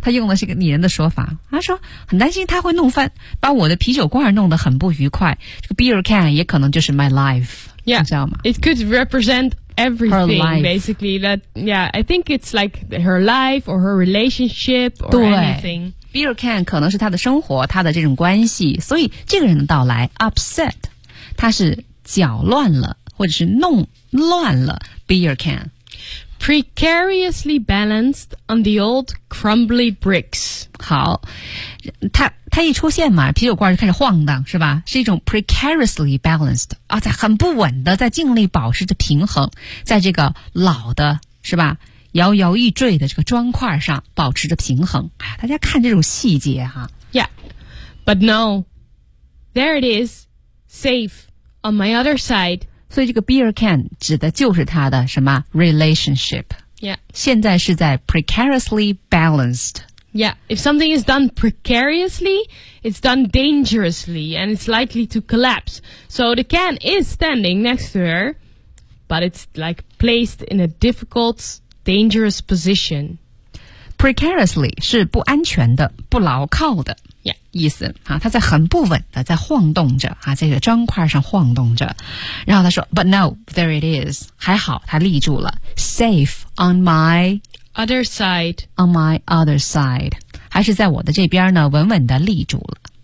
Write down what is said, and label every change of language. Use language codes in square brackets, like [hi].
[zh] 他用的是一个拟人的说法。他说很担心他会弄翻，把我的啤酒罐弄得很不愉快。这个 [en] beer can [zh] 也可能就是 [en] my life, yeah. [zh] 你知道吗？ [en] It could represent... Everything basically that, yeah, I think it's like her life or her relationship or anything. [zh] Beer can 可能是她的生活，她的这种关系，所以这个人的到来 [en] upset, [zh] 她是搅乱了，或者是弄乱了 [en] beer can. Precariously balanced on the old crumbly bricks. [zh] 好，他一出现嘛，啤酒罐就开始晃荡，是吧？是一种 [en] precariously balanced [zh] 啊，在很不稳的，在尽力保持着平衡，在这个老的，是吧？摇摇欲坠的这个砖块上保持着平衡。哎呀，大家看这种细节哈。 [en] Yeah, but no, there it is, safe on my other side. [zh] 所以这个 [en] beer can [zh] 指的就是他的什么 [en] relationship? Yeah, [zh] 现在是在 [en] precariously balanced. Yeah, if something is done precariously, it's done dangerously, and it's likely to collapse. So the can is standing next to her, but it's like placed in a difficult, dangerous position. [zh] Precariously 是不安全的、不牢靠的、 [en] yeah. [zh] 意思啊，它在很不稳的在晃动着啊，在这个砖块上晃动着。然后他说 ， [en] But no, there it is. [zh] 还好，它立住了 ， [en] safe on my. Other side. On my other side. [zh] 还是在我的这边呢稳稳地立住了。